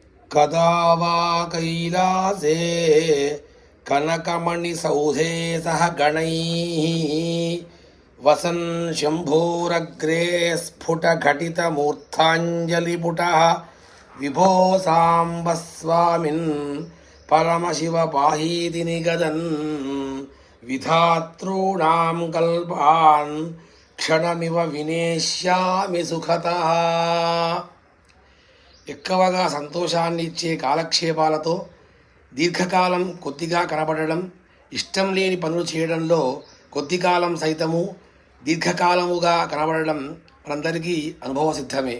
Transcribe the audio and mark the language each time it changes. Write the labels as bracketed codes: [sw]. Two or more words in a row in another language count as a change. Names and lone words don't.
[sa] कदा वा कैलासे कनकमणिसौधे सह गणैः वसन् शम्भोरग्रे स्फुटघटितमूर्धाञ्जलिपुटः विभो साम्ब स्वामिन् परमशिव पाहीति निगदन् विधातॄणां कल्पान् क्षणमिव विनेष्यामि सुखतः. [te] ఎక్కువగా సంతోషాన్ని ఇచ్చే కాలక్షేపాలతో దీర్ఘకాలం కొద్దిగా కనబడడం, ఇష్టం లేని పనులు చేయడంలో కొద్ది కాలం సైతము దీర్ఘకాలముగా కనబడడం మనందరికీ అనుభవ సిద్ధమే.